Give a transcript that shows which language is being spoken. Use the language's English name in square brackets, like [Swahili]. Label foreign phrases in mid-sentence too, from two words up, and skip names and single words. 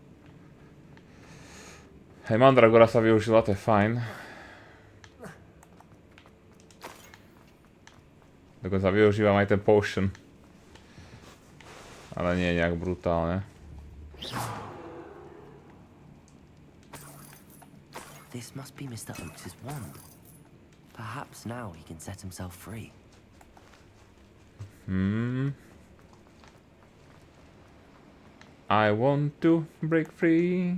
[Slovak] Hej, Mandragora sa využila, to je fajn. Dokonca využívam aj ten potion. Ale nie nejak brutálne. [English] This must be Mr. Oakes' wand. Perhaps now he can set himself free. I want to break free.